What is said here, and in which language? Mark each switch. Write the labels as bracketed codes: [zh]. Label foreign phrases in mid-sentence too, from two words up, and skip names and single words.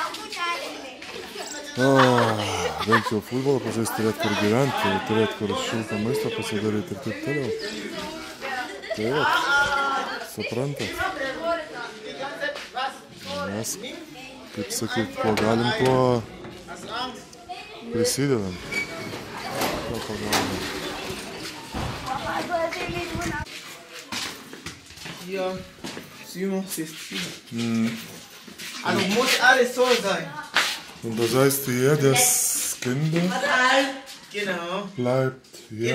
[lt] Bent jau futbolą pažaisti, turėt kur gyventi, turėt kur šiltą maistą pasidaryti ir taip toliau. Tai va, suprantat. Mes, kaip sakyt, kuo galim, tuo Prisidedam. To pagalba. [de] Hier, Simon, ist hier. Also muss alles so sein. Und das heißt, jedes Kind Genau. bleibt hier